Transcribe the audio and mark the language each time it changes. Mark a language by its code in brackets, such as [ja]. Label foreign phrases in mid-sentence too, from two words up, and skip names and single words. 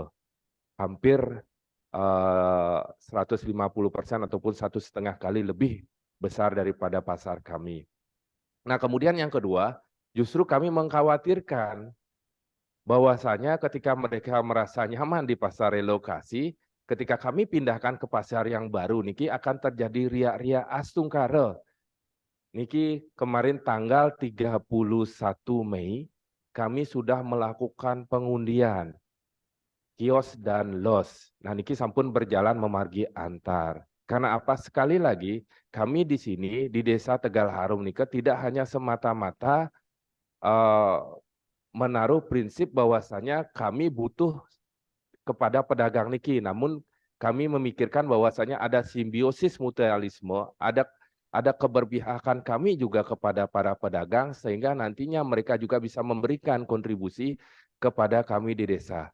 [id] Hampir 150% ataupun 1,5 kali lebih besar daripada pasar kami. Nah, kemudian yang kedua, justru kami mengkhawatirkan bahwasanya ketika mereka merasa nyaman di pasar relokasi, ketika kami pindahkan ke pasar yang baru, niki akan terjadi riak-riak astungkara. Niki kemarin tanggal 31 Mei, kami sudah melakukan pengundian kios dan los. Nah, [ban] niki sampun [id] berjalan memargi antar. Karena apa? Sekali lagi, kami di sini di Desa Tegal Harum niki tidak hanya semata-mata menaruh prinsip bahwasanya kami butuh kepada pedagang niki, namun kami memikirkan bahwasanya ada simbiosis mutualisme, ada keberpihakan kami juga kepada para pedagang sehingga nantinya mereka juga bisa memberikan kontribusi kepada kami di desa.